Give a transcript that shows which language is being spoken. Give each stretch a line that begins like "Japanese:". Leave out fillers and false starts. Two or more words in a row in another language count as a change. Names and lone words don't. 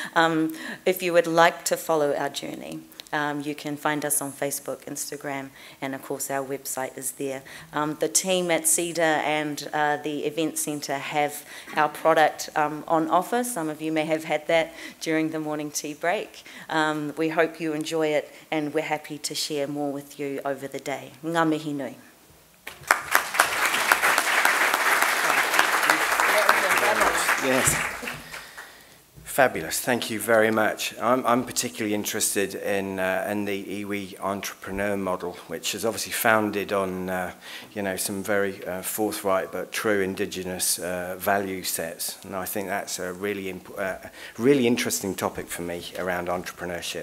English: If you would like to follow our journey, you can find us on Facebook, Instagram, and of course our website is there. The team at Cedar and the Event Centre have our product on offer. Some of you may have had that during the morning tea break. We hope you enjoy it, and we're happy to share more with you over the day.
Māori: Ngā mihi nui.
English: Yes. Fabulous. Thank you very much. I'm particularly interested in the iwi entrepreneur model, which is obviously founded on some very forthright but true Indigenous value sets, and I think that's a really interesting topic for me around entrepreneurship.